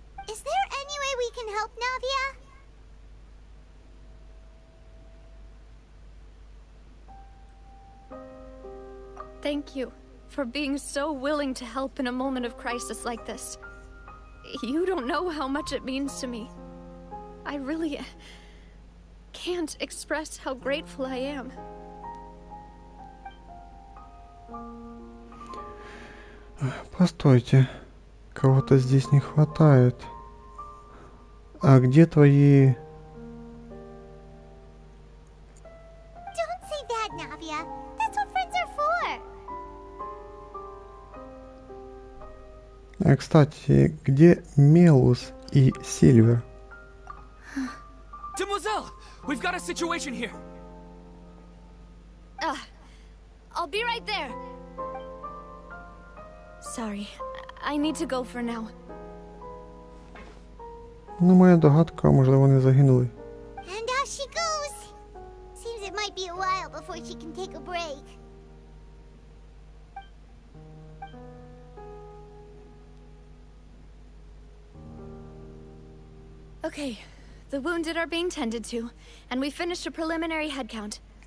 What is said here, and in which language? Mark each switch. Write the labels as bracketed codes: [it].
[en] Is there any way we can help, Navia? Thank you for being so willing to help in a moment of crisis like this. You don't know how much it means to me. I really can't express how grateful I am. [ru] Постойте, кого-то здесь не хватает. А где твои... [en] Don't say that, Navia. That's what friends are for. [ru] Кстати, где Мелус и Сильвер? [en] Demoiselle! We've got a situation here! I'll be right there. Sorry, I need to go for now. [uk] Ну, моя догадка, можливо, вони загинули. [en] And off she goes. Seems it might be a while before she can take a break. Okay, the wounded are being tended to, and we finished a preliminary head count.